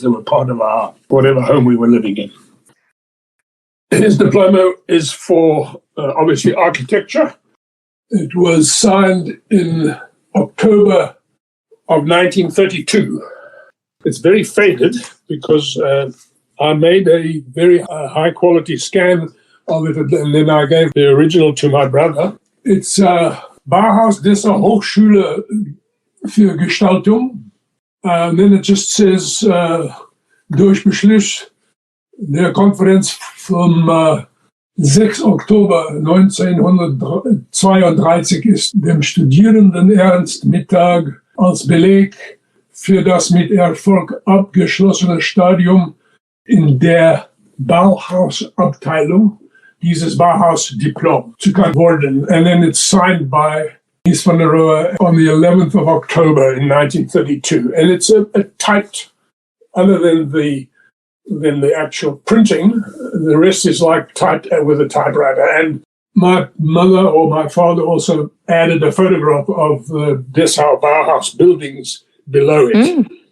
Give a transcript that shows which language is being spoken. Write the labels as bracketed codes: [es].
[en] They were part of our whatever home we were living in. His diploma is for, obviously, architecture. It was signed in October of 1932. It's very faded because I made a very high-quality scan of it, and then I gave the original to my brother. It's Bauhaus Dessau Hochschule für Gestaltung. And then it just says, [de] durch Beschluss der Konferenz vom 6. Oktober 1932 ist dem Studierenden Ernst Mittag als Beleg für das mit Erfolg abgeschlossene Stadium in der Bauhausabteilung dieses Bauhaus-Diplom zukannt worden. [en] And then it's signed by Mies van der Rohe on the 11th of October in 1932. And it's a typed, other than the actual printing, the rest is like typed with a typewriter. And my mother or my father also added a photograph of the Dessau Bauhaus buildings below it.